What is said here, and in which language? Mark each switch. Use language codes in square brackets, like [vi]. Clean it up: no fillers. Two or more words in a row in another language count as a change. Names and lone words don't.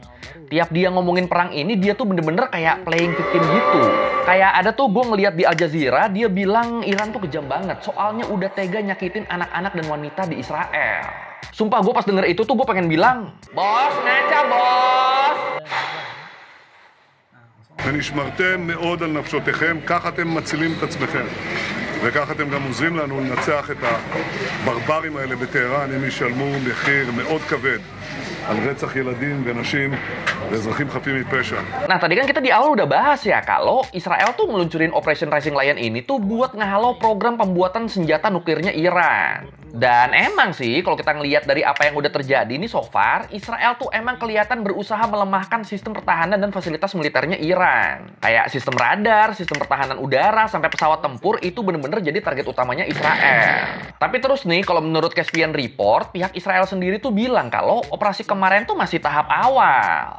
[id] Tiap dia ngomongin perang ini dia tuh bener-bener kayak [en] playing victim [id] gitu. Kayak ada tuh gue ngeliat di Al Jazeera dia bilang Iran tuh kejam banget soalnya udah tega nyakitin anak-anak dan wanita di Israel. Sumpah gue pas denger itu tuh gue pengen bilang, bos, ngaca bos. [he] ונשמרתם מאוד על נפשותיכם, כך אתם מצילים את עצמכם. וכך אתם גם עוזרים לנו לנצח את הברברים האלה בטהרן, הם ישלמו מחיר מאוד כבד על רצח ילדים ונשים ואזרחים חפים מפשע. [id] Nah tadi kan kita di awal udah bahas ya kalau Israel tuh ngeluncurin Operation Rising Lion ini tuh buat ngehalau program pembuatan senjata nuklirnya Iran. Dan emang sih kalau kita ngelihat dari apa yang udah terjadi nih [en] so far, [id] Israel tuh emang kelihatan berusaha melemahkan sistem pertahanan dan fasilitas militernya Iran. Kayak sistem radar, sistem pertahanan udara, sampai pesawat tempur itu bener-bener jadi target utamanya Israel. Tapi terus nih kalau menurut Caspian Report, pihak Israel sendiri tuh bilang kalau operasi kemarin tuh masih tahap awal.